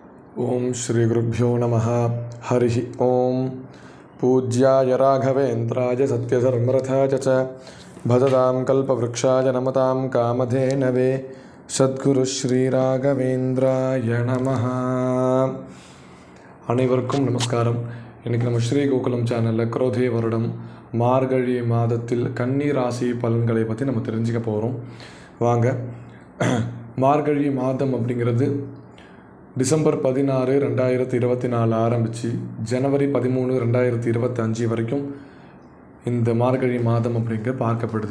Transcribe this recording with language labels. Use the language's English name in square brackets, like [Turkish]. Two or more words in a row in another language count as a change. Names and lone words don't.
[Sanskrit] ओम श्री गुरुभ्यो नमः। हरि ओम। पूज्याय राघवेन्द्राय सत्यधर्मरथाय च भजतां कल्पवृक्षाय नमतां कामधेनवे सद्गुरु श्री राघवेन्द्राय नमः. [Tamil] அனைவருக்கும் நமஸ்காரம். இன்றைக்கி நம்ம ஸ்ரீ கோகுலம் சேனலில் குரோதே வருடம் மார்கழி மாதத்தில் கன்னி ராசி பலன்களை பற்றி நம்ம தெரிஞ்சுக்க போகிறோம். வாங்க. மார்கழி மாதம் அப்படிங்கிறது டிசம்பர் 16, 2024 ஆரம்பித்து ஜனவரி 13, 2025 வரைக்கும் இந்த மார்கழி மாதம் அப்படிங்க பார்க்கப்படுது.